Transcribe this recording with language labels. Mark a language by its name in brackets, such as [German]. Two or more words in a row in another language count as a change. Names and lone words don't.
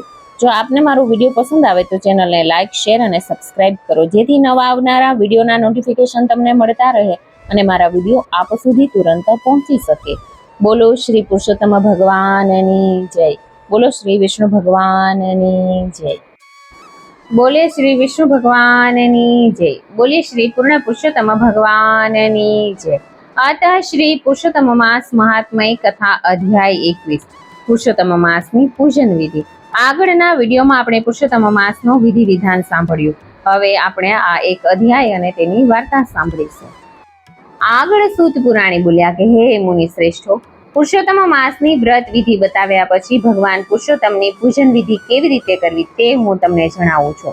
[Gujarati] જો આપને મારો વિડીયો પસંદ આવે તો ચેનલને લાઇક, શેર અને સબસ્ક્રાઇબ કરો, જેથી નવા આવનારા વિડીયોના નોટિફિકેશન તમને મળતા રહે અને મારા વિડીયો આપ સુધી તુરંત પહોંચી શકે। બોલો શ્રી પુરુષોત્તમ ભગવાનની જય। બોલો શ્રી વિષ્ણુ ભગવાનની જય। બોલે શ્રી વિષ્ણુ ભગવાનની જય। બોલે શ્રી પૂર્ણ પુરુષોત્તમ ભગવાનની જય। અતઃ શ્રી પુરુષોત્તમ માસ મહાત્મય કથા અધ્યાય 21 પુરુષોત્તમ માસની પૂજન વિધિ। આગળના વિડીયોમાં આપણે પુરુષોત્તમ માસનો વિધિ વિધાન સાંભળ્યું। હવે આપણે આ એક અધ્યાય અને તેની વાર્તા સાંભળીશું। આગળ સૂત પુરાણી બોલ્યા કે હે મુનિ શ્રેષ્ઠો, પુરુષોત્તમ માસની વ્રત વિધિ બતાવ્યા પછી ભગવાન પુરુષોત્તમની પૂજન વિધિ કેવી રીતે કરવી તે હું તમને જણાવું છું।